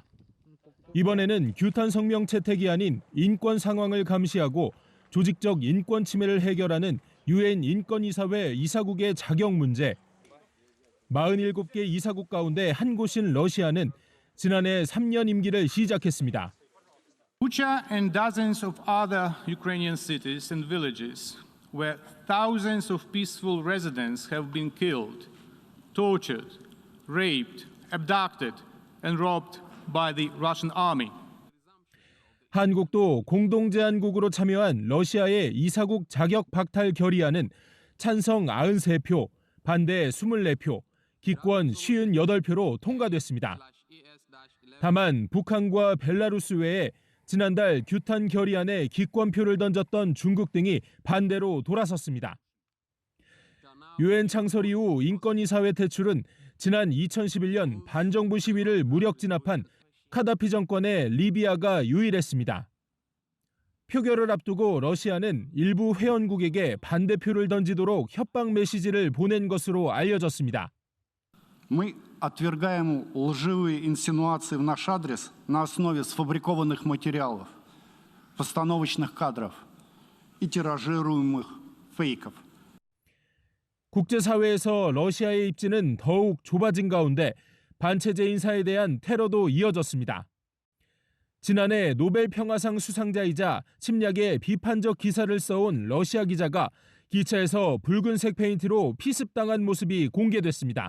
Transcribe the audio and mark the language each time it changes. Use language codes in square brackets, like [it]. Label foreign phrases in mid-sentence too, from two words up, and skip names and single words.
[ko] 이번에는 규탄 성명 채택이 아닌 인권 상황을 감시하고 조직적 인권 침해를 해결하는 유엔 인권이사회 이사국의 자격 문제. 47개 이사국 가운데 한 곳인 러시아는 지난해 3년 임기를 시작했습니다. [en] Bucha and dozens of other Ukrainian cities and villages where thousands of peaceful residents have been killed, tortured, raped, abducted and robbed by the Russian army. [ko] 한국도 공동제안국으로 참여한 러시아의 이사국 자격 박탈 결의안은 찬성 93표, 반대 24표, 기권 58표로 통과됐습니다. 다만 북한과 벨라루스 외에 지난달 규탄 결의안에 기권표를 던졌던 중국 등이 반대로 돌아섰습니다. 유엔 창설 이후 인권이사회 퇴출은 지난 2011년 반정부 시위를 무력 진압한 카다피 정권의 리비아가 유일했습니다. 표결을 앞두고 러시아는 일부 회원국에게 반대표를 던지도록 협박 메시지를 보낸 것으로 알려졌습니다. [ru] Мы отвергаем лживые инсинуации в наш адрес на основе сфабрикованных материалов, постановочных кадров и тиражируемых фейков. [ko] 국제사회에서 러시아의 입지는 더욱 좁아진 가운데 반체제 인사에 대한 테러도 이어졌습니다. 지난해 노벨 평화상 수상자이자 침략의 비판적 기사를 써온 러시아 기자가 기차에서 붉은색 페인트로 피습당한 모습이 공개됐습니다.